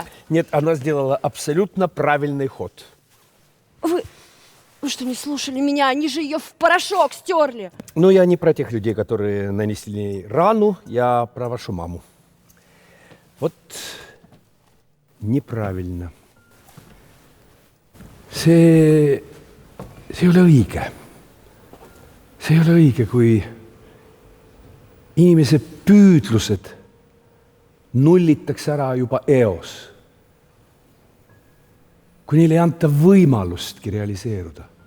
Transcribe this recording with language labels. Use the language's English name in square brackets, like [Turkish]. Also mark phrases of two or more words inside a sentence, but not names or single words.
[Russian] Нет, она сделала абсолютно правильный ход. Вы что, не слушали меня? Они же ее в порошок стерли. Но я не про тех людей, которые нанесли рану, я про вашу маму. Вот неправильно. [Estonian] See ei ole õige. See ei ole õige, kui inimese püüdlused nullitakse ära juba eos. Kui neile ei anta võimalustki realiseeruda.